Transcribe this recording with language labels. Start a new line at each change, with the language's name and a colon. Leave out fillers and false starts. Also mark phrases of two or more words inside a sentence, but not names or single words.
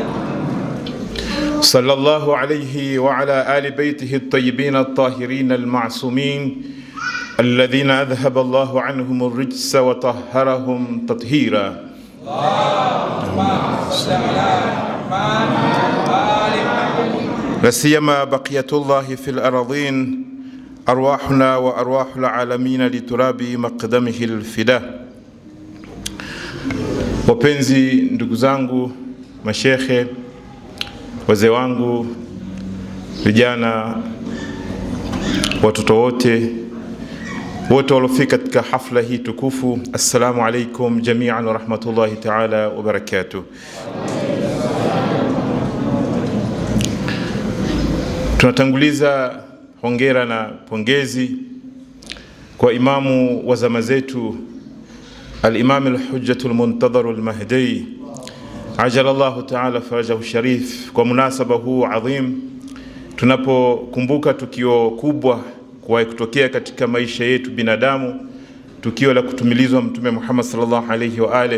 Arabic: صلى الله عليه وعلى آل بيته الطيبين الطاهرين المعصومين الذين أذهب الله عنهم الرجس وطهرهم تطهيرا. اللهم صل على محمد وآل محمد. لا سيما بقية الله في الأراضين أرواحنا وأرواح العالمين لتراب مقدمه الفداء.
Swahili: Wapenzi ndugu zangu, mashekhe, wazee wangu, vijana, watoto wote waliofika katika hafla hii tukufu,
Arabic: السلام عليكم جميعا ورحمة الله تعالى وبركاته.
Swahili: Tunatanguliza hongera na pongezi kwa imamu wa zama zetu al-Imam al-Hujjatul Muntadhar al-Mahdi
Arabic: عجل الله تعالى فرجه الشريف,
Swahili: kwa munasaba huu adhim, tunapokumbuka tukio kubwa kwa kutokea katika maisha yetu binadamu, tukio la kutumilizwa Mtume Muhammad
Arabic: صلى الله عليه وآله.